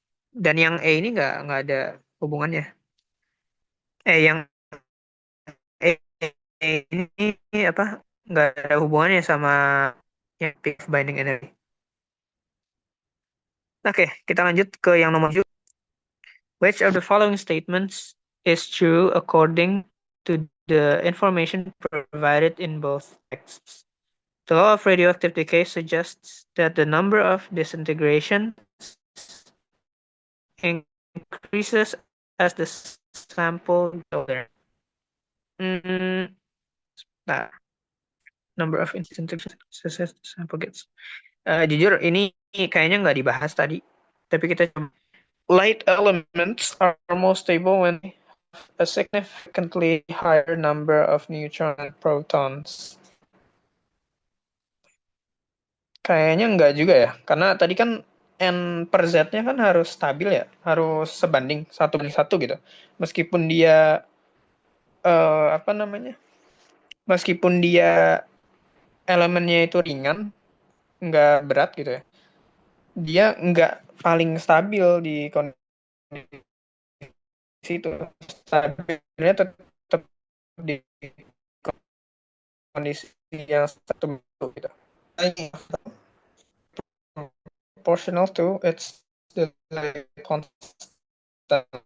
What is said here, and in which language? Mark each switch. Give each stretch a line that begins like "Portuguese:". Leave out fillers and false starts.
Indonesian: Dan yang E ini nggak ada hubungannya. Yang ini apa? Nggak ada hubungannya sama yang active binding energy. Oke, kita lanjut ke yang nomor 7.
English: Which of the following statements is true according to the information provided in both texts? The law of radioactive decay suggests that the number of disintegrations increases as the sample gets older. Nah, number of disintegrations as the sample gets.
Indonesian: Jujur ini kayaknya nggak dibahas tadi, tapi kita coba.
English: Light elements are more stable when a significantly higher number of neutron and protons.
Indonesian: Kayaknya enggak juga ya, karena tadi kan N per Z-nya kan harus stabil ya, harus sebanding 1:1 gitu. Meskipun dia apa namanya? Meskipun dia elemennya itu ringan, nggak berat gitu ya. Dia nggak paling stabil di kondisi itu. Stabilnya tetap di kondisi yang satu gitu.
English: Proportional to its delay constant.